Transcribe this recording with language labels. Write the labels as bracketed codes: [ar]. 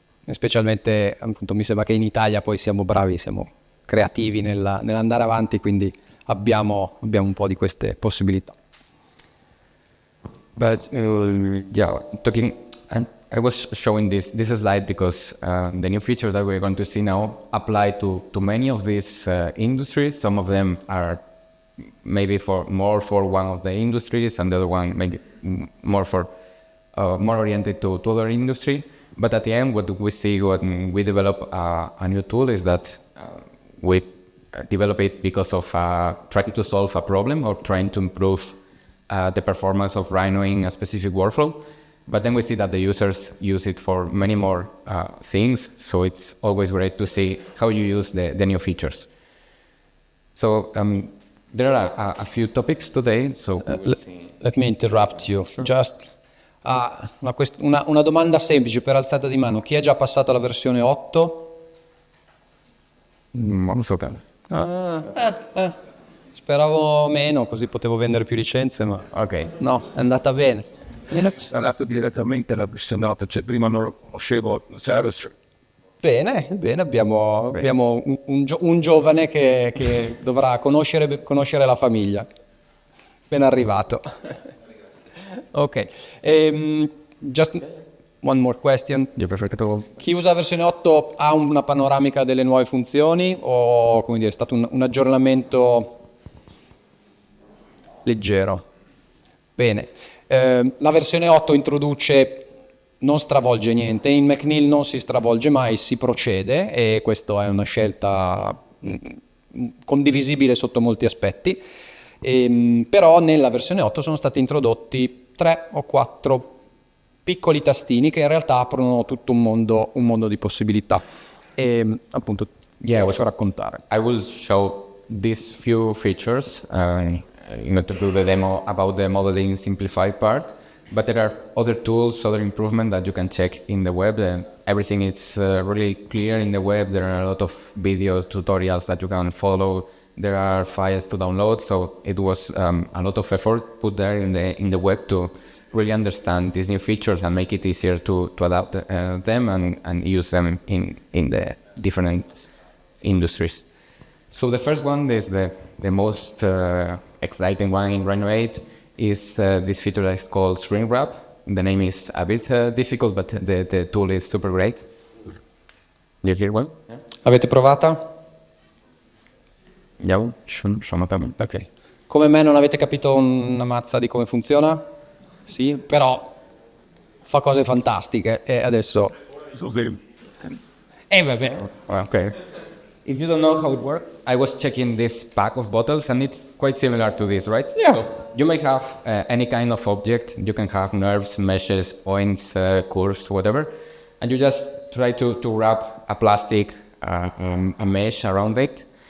[it] Specialmente, appunto, mi sembra che in Italia poi siamo bravi, siamo creativi nell'andare avanti, quindi abbiamo un po' di queste possibilità. [en] But yeah, I was showing this slide because the new features that we're going to see now apply to many of these industries. Some of them are maybe more for one of the industries, and the other one maybe more oriented to other industry. But at the end, what we see when we develop a new tool is that we develop it because of trying to solve a problem or trying to improve the performance of Rhino in a specific workflow. But then we see that the users use it for many more things. So it's always great to see how you use the new features. So there are a few topics today. So let me interrupt you. Sure. [it] Just una domanda semplice per alzata di mano. Chi è già passato alla versione 8? Non so. Speravo meno, così potevo vendere più licenze, ma ok, no, è andata bene. Sono andato direttamente alla versione 8, cioè prima non lo conoscevo. Bene, abbiamo un giovane che dovrà conoscere la famiglia. Ben arrivato. [en] Ok, just one more question. [it] Chi usa la versione 8 ha una panoramica delle nuove funzioni o, come dire, è stato un aggiornamento leggero? Bene. La versione 8 introduce, non stravolge niente, in McNeil non si stravolge mai, si procede, e questa è una scelta condivisibile sotto molti aspetti, però nella versione 8 sono stati introdotti 3 o 4 piccoli tastini che in realtà aprono tutto un mondo di possibilità, e appunto posso raccontare. [en] I will show these few features in order to do the demo about the modeling simplified part, but there are other tools, other improvements that you can check in the web. Everything is really clear in the web. There are a lot of videos, tutorials that you can follow. There are files to download, so it was a lot of effort put there in the web to really understand these new features and make it easier to adapt them and use them in the different industries. So the first one is the most exciting one in Rhino 8 is this feature that is called shrink wrap. The name is a bit difficult, but the tool is super great. You hear one? Yeah. [it] Avete provata? Yeah, ok. Come me non avete capito una mazza di come funziona? Sì, però fa cose fantastiche e adesso... vabbè. Okay. [en] If you don't know how it works, I was checking this pack of bottles and it's quite similar to this, right? Yeah. So you may have any kind of object. You can have nerves, meshes, points, curves, whatever. And you just try to wrap a plastic, a mesh around it.